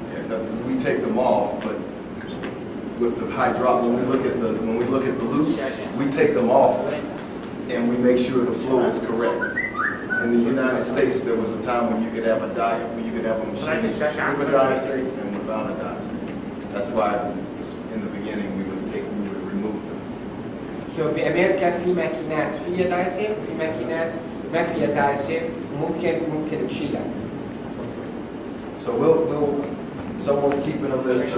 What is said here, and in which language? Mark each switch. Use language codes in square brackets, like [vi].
[en] Yeah, we take them off, but with the hydraulic, when we look at the loop, we take them off and we make sure the flow is correct. In the United States, there was a time when you could have a machine with a diasafe and without a diasafe. That's why in the beginning we would remove them. [ar] So بأمريكا في ماكينات فيها دايسيف وفي ماكينات ما فيها دايسيف ممكن تشيلها. [en] So someone's keeping a list of,